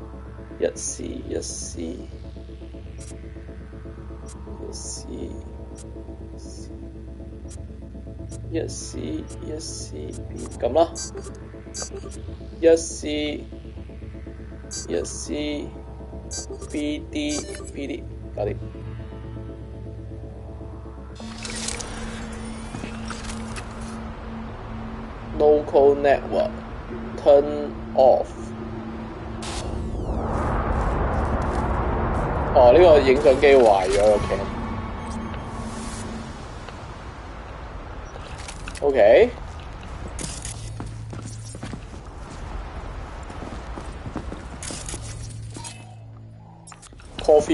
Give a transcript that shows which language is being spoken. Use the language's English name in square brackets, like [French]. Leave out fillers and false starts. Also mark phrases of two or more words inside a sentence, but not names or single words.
[Cantonese] 1C 咁啦，1C BD 搞掂。 [English] Local network turn off。 [Cantonese] 哦，呢個影相機壞咗個 [English] cam。OK。Coffee